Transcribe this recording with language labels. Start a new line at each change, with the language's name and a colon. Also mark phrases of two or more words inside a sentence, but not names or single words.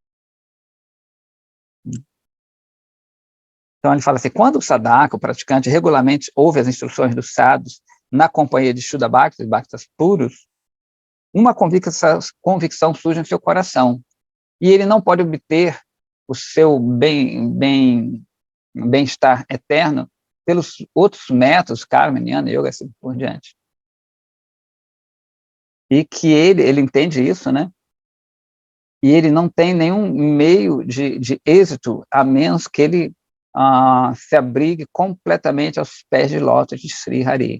Portuguese: Então, ele fala assim, quando o sadhaka, o praticante, regularmente ouve as instruções dos sadhus na companhia de
Sanskrit: शुद्ध भक्त,
Portuguese: Bhaktas puros, uma convicção surge no seu coração, e ele não pode obter o seu bem-estar eterno pelos outros métodos,
Sanskrit: कर्म ज्ञान योग,
Portuguese: assim por diante. E que ele entende isso, né? E ele não tem nenhum meio de êxito, a menos que ele se abrigue completamente aos pés de lótus de Sri Hari.